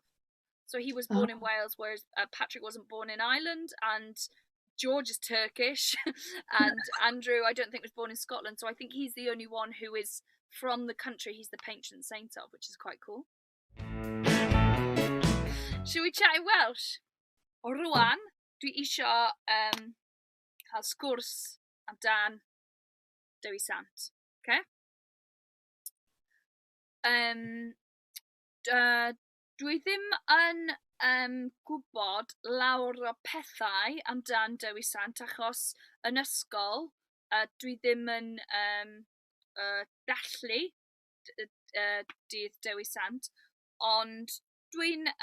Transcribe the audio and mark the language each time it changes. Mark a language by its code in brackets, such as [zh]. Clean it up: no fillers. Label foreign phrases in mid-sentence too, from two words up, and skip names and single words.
[en] So he was born in Wales, whereas Patrick wasn't born in Ireland, and George is Turkish, and Andrew, I don't think, was born in Scotland. So I think he's the only one who is from the country he's the patron saint of, which is quite cool. Should we chat in Welsh? [cy] O rwan, dwi isio cael sgwrs amdan Dewi Sant. [en] Okay? [cy] Dwi ddim yn gwybod lawr o pethau amdan Dewi Sant achos yn ysgol dwi ddim yn dallu dydd Dewi Sant, ond dwi'n